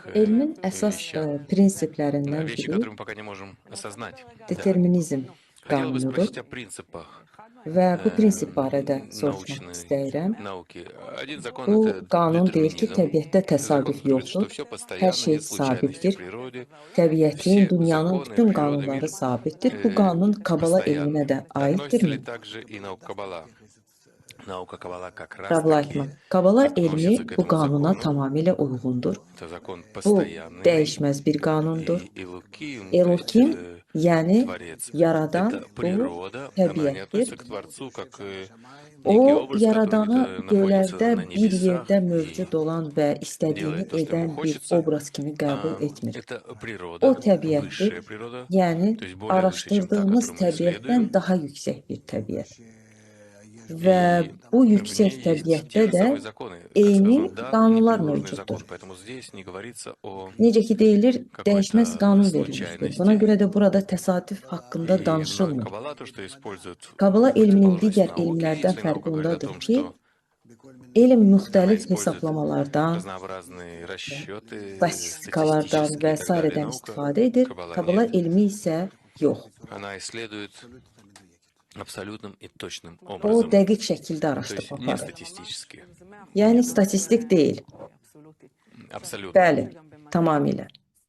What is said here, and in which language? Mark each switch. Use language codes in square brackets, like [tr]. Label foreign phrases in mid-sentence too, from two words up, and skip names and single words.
[az] Elmin əsas [ru] вещах, [az] prinsiplərindən [ru] вещи, [az] biri [ru] которые мы пока не можем осознать. Да. [az] determinizm [ru] Хотела бы [az] qanunudur [ru] спросить о принципах [az] və bu prinsip barədə soruşmaq [ru] научной [az] istəyirəm. [ru] науки. Один закон — [az] Bu [ru] это [az] qanun deyir ki, [ru] детерминизм. [az] təbiətdə [ru] Это закон, [az] təsadüf [ru] который говорит, что [az] yoxdur. [ru] все [az] Hər [ru] постоянно, [az] şey [ru] нет случайностей в [az] sabitdir. [ru] природе, [az] Təbiətin, [ru] все [az] dünyanın [ru] законы [az] bütün [ru] природы, [az] qanunları [ru] мир [az] sabitdir. Bu qanun Kabala elminə [ru] постоянны. [az] də [ru] Относится ли [az] aiddirmi? [ru] также и наука Каббала? Наука Каббала как Ravlaitman. раз-таки [az] Kabala elmi [ru] относится к [az] bu [ru] этому [az] qanuna [ru] закону. [az] tamamilə uyğundur. [ru] Это закон [az] Bu [ru] постоянный. [az] dəyişməz bir qanundur. [ru] И Элуким, то есть [az] Elokim, yəni [ru] Творец, [az] yaradan [ru] это [az] bu [ru] природа, она не [az] təbiətdir. [ru] относится к Творцу как некий [az] O, [ru] образ, который [az] yaradanı [ru] где-то находится [az] göylərdə [ru] на [az] bir [ru] небесах [az] yerdə [ru] и [az] mövcud olan və istədiyini [ru] делает то, что ему [az] edən bir [ru] хочется. [az] obraz kimi qəbul etmir. [ru] Это [az] O [ru] природа, [az] təbiətdir, [ru] высшая прироda, [az] yəni [ru] то есть более выше, чем та, [az] araşdırdığımız [ru] которую мы [az] təbiətdən [ru] исследуем. [az] daha yüksək bir təbiət. Və [ru] И [az] bu [ru] в [az] yüksək [ru] ней есть те [az] təbiətdə [ru] же [az] də [ru] самые законы, как [az] eyni [ru] сказано, да, и [az] qanunlar [ru] непреложные [az] mövcuddur. [ru] законы. Поэтому здесь не говорится о [az] Necə ki deyilir, dəyişməz [ru] какой-то [az] qanun verilmişdir. Buna [ru] случайности. [az] görə də burada təsadüf haqqında [ru] И в науке [az] danışılmır. [ru] Каббала то, что используют [az] Kabala [ru] в [az] elminin [ru] противоположность [az] digər [ru] науке, [az] elmlərdən [ru] если наука [az] fərqi [ru] говорит о [az] ondadır [ru] том, [az] ki, [ru] что [az] elm [ru] она [az] müxtəlif [ru] использует [az] hesablamalardan, [ru] разнообразные расчеты, [az] statistikalardan və [ru] статистические и так далее. [az] s. [ru] Наука [az] istifadə edir. [ru] Каббала [az] Kabala [ru] нет. [az] elmi isə yox. [ru] Она исследует абсолютным и точным [az] O [ru] образом, [az] dəqiq şəkildə [ru] то есть [az] araşdırma [ru] не [az] aparır. [ru] статистически. [az] Yəni [ru] Нет, [az] statistik deyil. [ru] абсолютно. [az] Bəli, tamamilə.